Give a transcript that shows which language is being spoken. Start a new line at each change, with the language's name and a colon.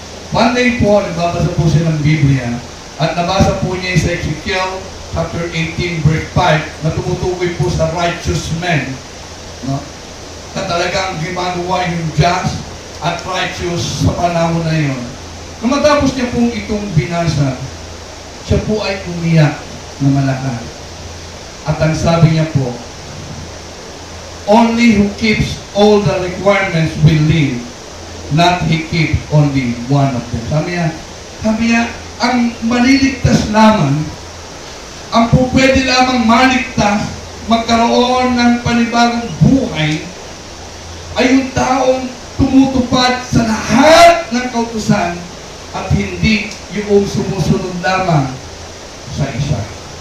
Filipino: One day po, nagbabasa po siya ng Biblia at nabasa po niya sa Ezekiel chapter 18 verse 5 na tumutukoy po sa righteous men, no? Na talagang ginagawa yung just at righteous sa panahon na yun. Nung matapos niya pong itong binasa, siya po ay umiyak na malakas. At ang sabi niya po,
English: only who keeps all the requirements will live, not he keeps only one of them.
Filipino: Sabi niya, ang maliligtas lamang, ang po pwede lamang maligtas, magkaroon ng panibagong buhay, ay yung taong tumutupad sa lahat ng kautusan at hindi yung sumusunod lamang sa isa.